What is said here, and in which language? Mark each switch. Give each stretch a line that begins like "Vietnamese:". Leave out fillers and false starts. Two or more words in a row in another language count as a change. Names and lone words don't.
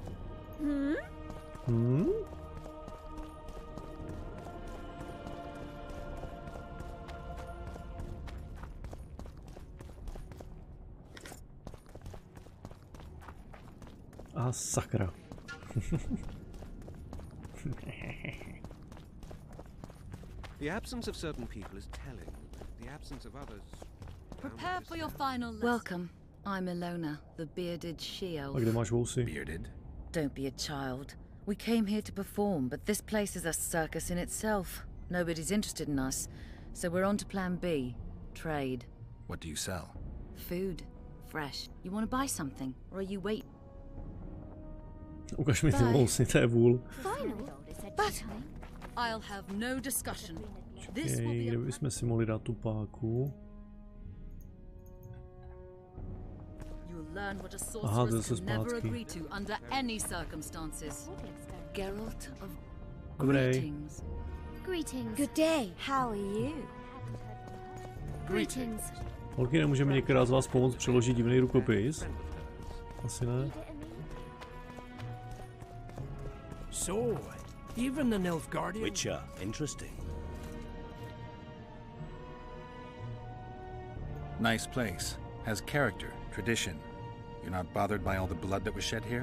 Czech: A sakra.
English: The absence of certain people is telling. The absence of others... Prepare for your final lesson. Welcome. I'm Ilona, the bearded she-elf.
Czech: A kde máš vousy?
English: Bearded? Don't be a child. We came here to perform, but this place is a circus in itself. Nobody's interested in us, so we're on to plan B. Trade. What do you sell? Food. Fresh. You want to buy something? Or are you wait?
Czech: Ukaž mi ty vousy, to je vůl.
English: But I'll have no discussion.
Czech: Počkej, kde bychom si mohli dát tu páku? Aha, to se zpátky.
English: Geralt of Greetings. Greetings. Good day. How are you? Greetings.
Czech: Holky, nemůžeme některá z vás pomoct přeložit divný rukopis? Asi ne.
English: So, even the Nilfgaardian... Witcher, interesting. Nice place. Has character, tradition. You're not bothered by all the blood that was shed here?